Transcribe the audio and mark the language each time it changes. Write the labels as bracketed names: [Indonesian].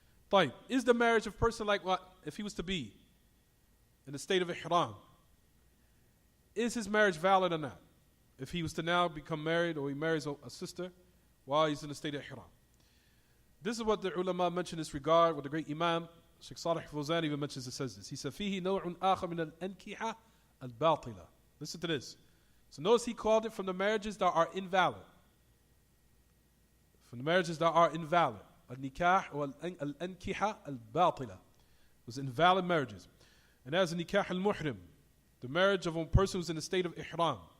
[Arabic] طيب, [English] is the marriage of a person like what? If he was to be in the state of ihram, is his marriage valid or not? If he was to now become married, or he marries a sister while he's in the state of ihram. This is what the ulama mention in this regard, what the great Imam Sheikh Salih Fawzan even mentions. It says this. He said, [Arabic] فيه نوع آخر من الأنكحة الباطلة. [English] Listen to this. So notice he called it from the marriages that are invalid. From the marriages that are invalid. [Arabic] Al-nikah or al-ankiha al-batila. [English] Those invalid marriages. And as nikah al-muhrim, the marriage of a person who's in the state of ihram.